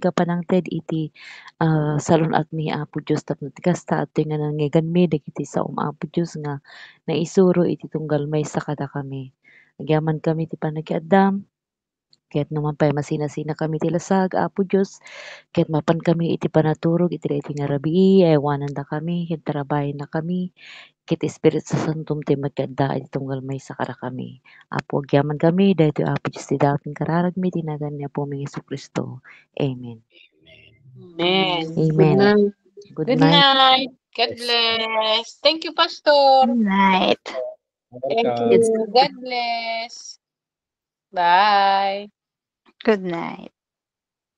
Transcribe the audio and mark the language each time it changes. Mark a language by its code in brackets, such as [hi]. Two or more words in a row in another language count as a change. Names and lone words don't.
[ilo] kapanangted iti salon at mi Apo Diyos tapno kasta at nga nangigan mi dagiti sa Apo Diyos nga naisuro iti tunggal maysa kada kami agyaman kami ti panagiaddam ket naman pay masina-sina kami ti lasag Apo Diyos ket mapan kami iti panaturog iti daytoy nga rabii aywanan da kami ket tarabayan na kami ket Espiritu Santo ti magkaadda iti tunggal maysa kada kami. Apo agyaman kami daytoy Apo Diyos ti dawaten kararag mi tinagan ni Apo mi Jesucristo. Amen. Amen. Amen. [en] Good night. God bless. Thank you, Pastor. Good night. Thank you. God bless. Bye. Good night.